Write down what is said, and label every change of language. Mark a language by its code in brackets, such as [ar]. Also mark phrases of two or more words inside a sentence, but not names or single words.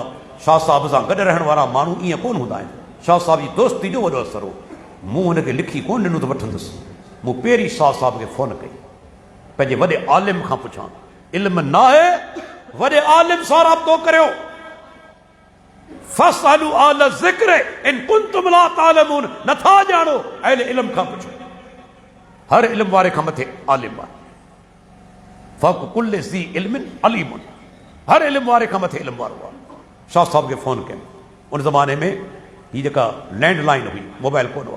[sd] शाह साहब सां गॾु रहण वारा माण्हू ईअं कोन हूंदा आहिनि। शाह साहब जी दोस्ती जो वॾो असरु हो। मूं हुनखे लिखी कोन ॾिनो त वठंदुसि। मूं पहिरीं शाह साहब खे फ़ोन कई, पंहिंजे वॾे आलिम खां पुछां, इल्म न आहे, वॾे आलिम सां राब्तो करियो। [ar] فاسألوا أهل الذكر إن كنتم لا تعلمون, [sd] नथा ॼाणो अहले इल्म खां पुछो। हर इल्म वारे खां मथे आलिम आहे। [ar] فوق كل ذي علم عليم, [sd] हर इल्म वारे खां मथे इल्म वारो आहे। शाह साहब खे फ़ोन कयमि। उन ज़माने में हीअ जेका लैंडलाइन हुई, मोबाइल कोन हुआ।